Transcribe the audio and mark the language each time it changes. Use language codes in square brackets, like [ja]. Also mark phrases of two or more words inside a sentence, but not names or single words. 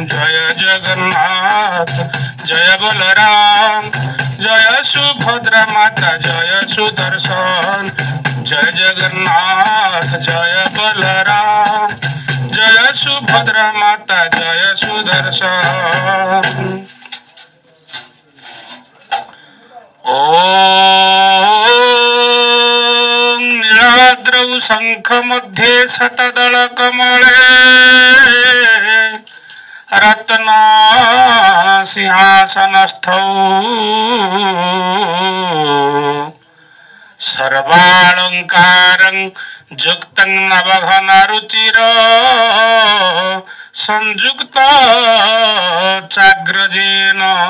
[hi] जय जगन्नाथ, जय बलराम, जय सुभद्रा माता, जय सुदर्शन। जय जगन्नाथ, जय बलराम, जय सुभद्रा माता, जय सुदर्शन। [sa] ओम नीलाद्रौ शंख मध्ये शतदल कमले, रत्न सिंहासनस्थौ सर्वालंकारं युक्तं नवघन रुचिर संयुक्त चाग्रजेन।